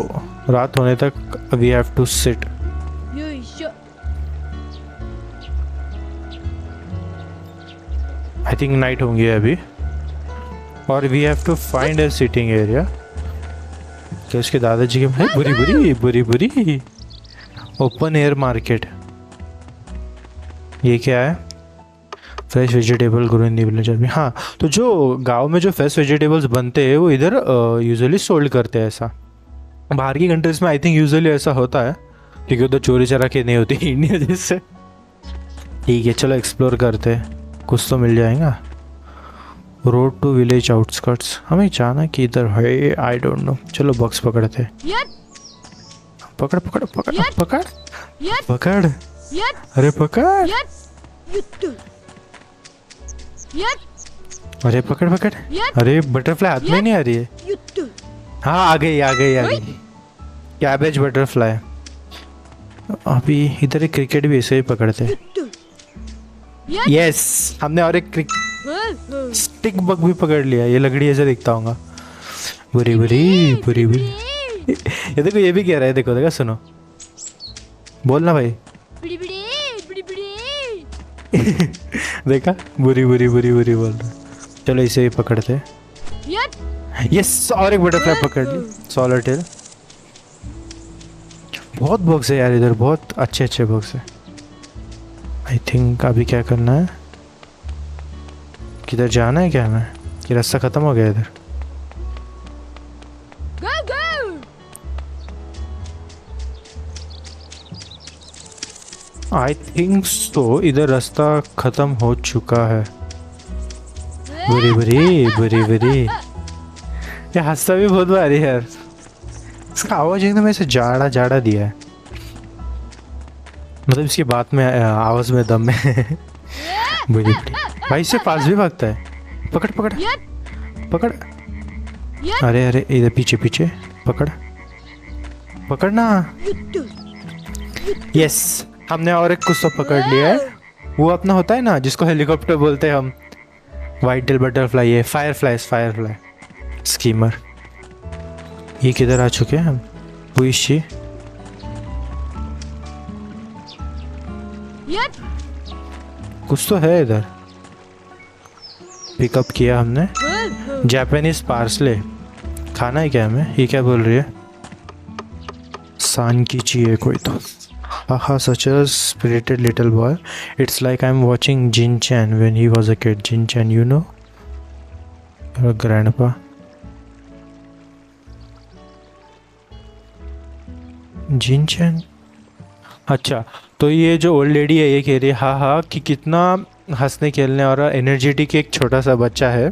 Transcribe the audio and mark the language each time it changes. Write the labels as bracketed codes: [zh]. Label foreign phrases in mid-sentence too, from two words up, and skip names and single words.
[hi] रात होने तक [en] we have to sit. [ja] よいしょ。 [en] I think night [hi] होंगी अभी, और [en] we have to find a sitting area. [hi] क्या उसके दादाजी के भाई? बुरी बुरी बुरी बुरी। [en] open air market, [hi] ये क्या है? [en] fresh vegetable grow in the village [hi] अभी। हाँ, तो जो गांव में जो [en] fresh vegetables [hi] बनते हैं वो इधर [en] usually sold [hi] करते हैं। ऐसा बाहर की कंट्रीज में [en] I think usually [hi] ऐसा होता है, क्योंकि उधर चोरी चरा के नहीं होती इंडिया जैसे। ठीक है, चलो एक्सप्लोर करते हैं, कुछ तो मिल जाएगा। [en] road to village outskirts, [hi] हमें जाना कि इधर है, [en] I don't know. [hi] चलो बॉक्स पकड़ते हैं। [ja] やっ [hi] पकड़ पकड़ पकड़ पकड़ [ja] やっ [hi] पकड़, [ja] やっ [hi] अरे पकड़, [ja] やっゆっと。やっ [hi] अरे पकड़ पकड़। अरे बटरफ्लाई हाथ में नहीं आ रही है। [ja] ゆっと。 [hi] हाँ आ गई आ गई आ गई। [en] cabbage butterfly. [hi] अभी इधर एक क्रिकेट भी ऐसे ही पकड़ते हैं। [ja] ゆっと。 [hi] यस, हमने और एक [ja] うんうん。 [en] stick bug [hi] भी पकड़ लिया। ये लकड़ी ऐसे दिखता होगा। बुरी बुरी बुरी बुरी। ये देखो, ये भी कह रहा है, देखो देखो, सुनो, बोलना भाई। [ja] ブリブリブリブリ。 [hi] देखा, बुरी बुरी बुरी बुरी बोल रहा है। चलो इसे ही पकड़ते हैं। [ja] やっ [hi] यस, और एक बटरफ्लाई पकड़ ली, [en] swallow tail. [hi] बहुत बॉक्स है यार इधर, बहुत अच्छे अच्छे बॉक्स है। [en] I think [hi] अभी क्या करना है, किधर जाना है क्या हमें, कि रास्ता खत्म हो गया इधर? [ja] ゴーゴー。 [en] I think so, [hi] इधर रास्ता खत्म हो चुका है। बुरी बुरी बुरी बुरी। ये हंसता भी बहुत बारी है यार, इसका आवाज एकदम ऐसे जाड़ा जाड़ा दिया है, मतलब इसकी बात में आवाज में दम है। बुरी बुरी भाई, इससे पास भी भागता है। पकड़ पकड़ [ja] やっ [hi] पकड़। [ja] やっ [hi] अरे अरे, इधर पीछे पीछे पकड़, पकड़ना। [ja] ゆっと。 [hi] यस, हमने और एक कुछ तो पकड़ लिया है। वो अपना होता है ना जिसको हेलीकॉप्टर बोलते हैं हम, [en] white tail butterfly [hi] है, [en] firefly skimmer. [hi] ये किधर आ चुके हैं हम? पुइशी। [ja] やっ [hi] कुछ तो है इधर, पिकअप किया हमने। [ja] うんうん。 [en] Japanese parsley [hi] खाना है क्या हमें? ये क्या बोल रही है? सान की चाहिए कोई तो। [en] Haha, such a spirited little boy. It's like I'm watching Jin-chan when he was a kid. Jin-chan, you know? Your grandpa. Jin-chan? [hi] अच्छा, तो ये जो [en] old lady [hi] है ये कह रही है हाँ हाँ कि कितना हंसने खेलने और एनर्जेटिक एक छोटा सा बच्चा है।